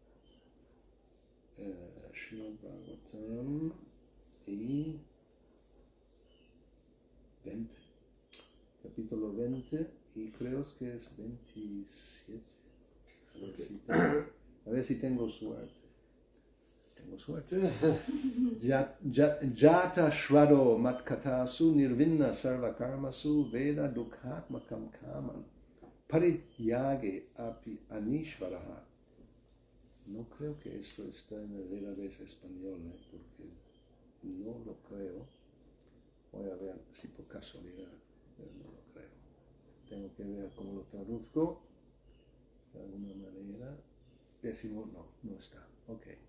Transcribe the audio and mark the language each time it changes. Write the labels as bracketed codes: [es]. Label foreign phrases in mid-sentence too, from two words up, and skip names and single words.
[es] Srimad Bhagavatam y 20. Capítulo 20 y creo que es 27. A ver si tengo suerte. Tengo suerte. [sa] Jata Shvado Matkatasu Nirvinna Sarva Karmasu Veda Dukhatmakam Kaman Parityage Api Anishvaraha. [es] No creo que esto está en el Vedades español, porque no lo creo. Voy a ver si por casualidad, pero no lo creo. Tengo que ver cómo lo traduzco. De alguna manera. Decimos, no está. Ok.